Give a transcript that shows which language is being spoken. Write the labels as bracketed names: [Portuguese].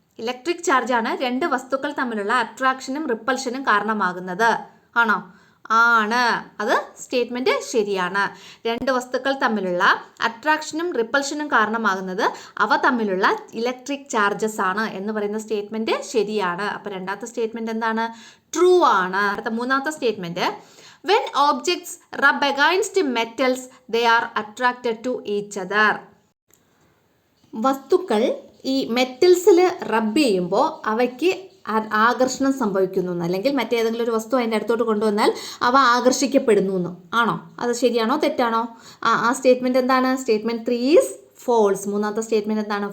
[Malayalam] Electric ചാർജാണ് രണ്ട് വസ്തുക്കൾ തമ്മിലുള്ള അട്രാക്ഷനും റിപ്പൽഷനും കാരണമാകുന്നത്. ആണോ? ആണ്. അത് സ്റ്റേറ്റ്മെൻറ്റ് ശരിയാണ്. രണ്ട് വസ്തുക്കൾ തമ്മിലുള്ള അട്രാക്ഷനും റിപ്പൽഷനും കാരണമാകുന്നത് അവ തമ്മിലുള്ള ഇലക്ട്രിക് ചാർജസ് ആണ് എന്ന് പറയുന്ന സ്റ്റേറ്റ്മെൻറ്റ് ശരിയാണ്. അപ്പോൾ രണ്ടാമത്തെ സ്റ്റേറ്റ്മെൻറ്റ് എന്താണ്, ട്രൂ ആണ്. അടുത്ത മൂന്നാമത്തെ statement, [English] when objects rub against metals they are attracted to each other. [Malayalam] വസ്തുക്കൾ ഈ മെറ്റൽസിൽ റബ്ബ് ചെയ്യുമ്പോൾ അവയ്ക്ക് ആകർഷണം സംഭവിക്കുന്നു എന്ന്, അല്ലെങ്കിൽ മറ്റേതെങ്കിലും ഒരു വസ്തു അതിൻ്റെ അടുത്തോട്ട് കൊണ്ടുവന്നാൽ അവ ആകർഷിക്കപ്പെടുന്നു എന്ന്. ആണോ? അത് ശരിയാണോ തെറ്റാണോ? ആ സ്റ്റേറ്റ്മെൻറ്റ് എന്താണ്? [English] Statement 3 is false. [Malayalam] മൂന്നാമത്തെ സ്റ്റേറ്റ്മെൻറ്റ് എന്താണ്?